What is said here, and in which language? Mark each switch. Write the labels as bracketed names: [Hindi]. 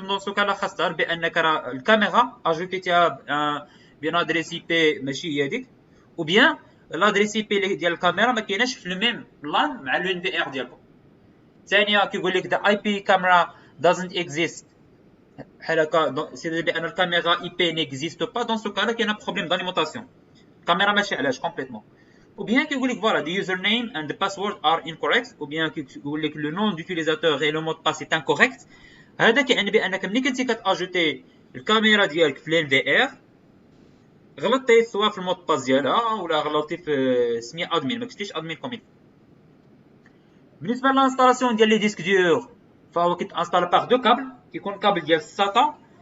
[Arabic] دون سو كالا خاص تعرف بانك راه الكاميرا اجوتيتيها بين ادريس اي بي ماشي هي هذيك، او بيان لادريس اي بي ديال الكاميرا ما كايناش في الميم بلان مع الان في ار ديالكم. ثانيه كيقول لك [English] the IP camera doesn't exist، [Arabic] بحال هكا سي بان الكاميرا اي بي نيكزيست با. دون سو كالا كاين بروبليم داليمونطاسيون، الكاميرا ماشي علاش كومبليتمون. [French] ou bien [Arabic] كيقول لك [French] voilà [English] the username and the password are incorrect، [French] ou bien كيقول لك le nom d'utilisateur et le mot de passe est incorrect. [Arabic] هذا كيعني بانك ملي كنتي كتاجوتي الكاميرا ديالك في الان في ار غلطتي سواء في المود باس ديالها ولا غلطتي في سميه ادمين، ما كتبتيش ادمين كومين. بالنسبه للانستالاسيون ديال لي ديسك دور فهو كيتانستال باغ دو كابل، كيكون كابل ديال الساتا.